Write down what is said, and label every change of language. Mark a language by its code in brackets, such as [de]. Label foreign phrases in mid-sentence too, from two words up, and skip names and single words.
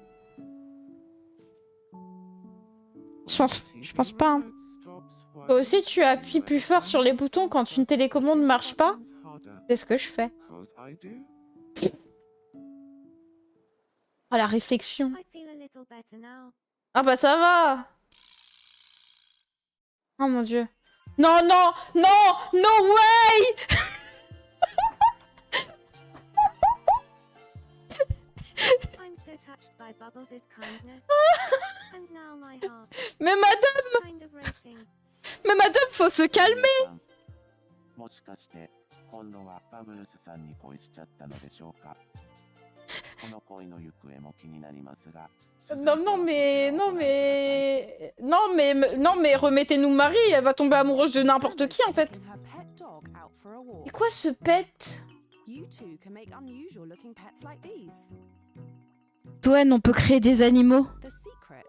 [fr] Je pense pas. Hein. Toi aussi, tu appuies plus fort sur les boutons quand une télécommande ne marche pas? C'est ce que je fais. Oh, la réflexion. [en] I feel a little better now. [fr] Ah bah ça va. Oh mon dieu. Non, non, non, [en] no way. I'm so touched by Bubbles' kindness. And now my heart [fr] Mais madame, [en] kind of racing. [fr] mais madame, faut se calmer. [ja] もしかして今度はバブルスさんに恋しちゃったのでしょうか。この恋の行方も気になりますが。 [fr] Non, non, mais... Non, mais... Non, mais remettez-nous Marie, elle va tomber amoureuse de n'importe qui, en fait. Et quoi, ce pet? Toen, on peut créer des animaux.